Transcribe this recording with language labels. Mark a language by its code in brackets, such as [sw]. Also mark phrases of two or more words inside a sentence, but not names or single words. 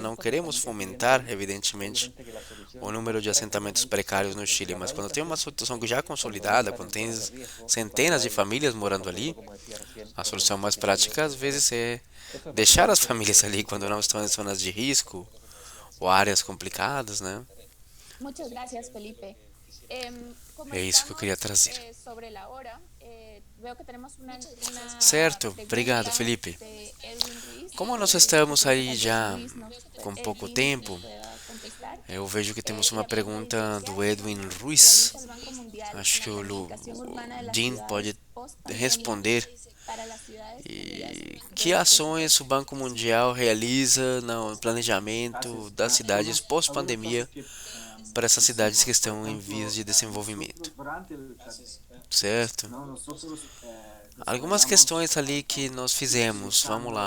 [pt] Não queremos fomentar, evidentemente, o número de assentamentos precários no Chile, mas quando tem uma situação já consolidada, quando tem centenas de famílias morando ali, a solução mais prática às vezes é deixar as famílias ali quando não estão em zonas de risco ou áreas complicadas, né? [es] Muchas gracias, Felipe. Como [pt] É isso que eu queria trazer. [es] sobre la hora, veo que tenemos una [pt] Certo, obrigado, [es] pregunta [pt] Felipe. [es] de Edwin Ruiz. [pt] Como nós estamos aí já [es] Luis nos- [pt] com pouco [es] Edwin [pt] tempo, [es] nos pueda contestar. [pt] eu vejo que temos uma [es] La pregunta [pt] pergunta [es] inicial [pt] do Edwin [es] realiza [pt] Ruiz. [es] el Banco Mundial [pt] Acho que [es] una [pt] o [es] planificación urbana de las [pt] Dean [es] ciudades [pt] pode [es] post-pandemia [pt] responder. [es] para las ciudades [pt] E [es] unidas [pt] que [es] de [pt] ações o Banco Mundial realiza no planejamento das cidades pós-pandemia para essas cidades que estão em vias de desenvolvimento? Certo? Algumas questões ali que nós fizemos, vamos lá.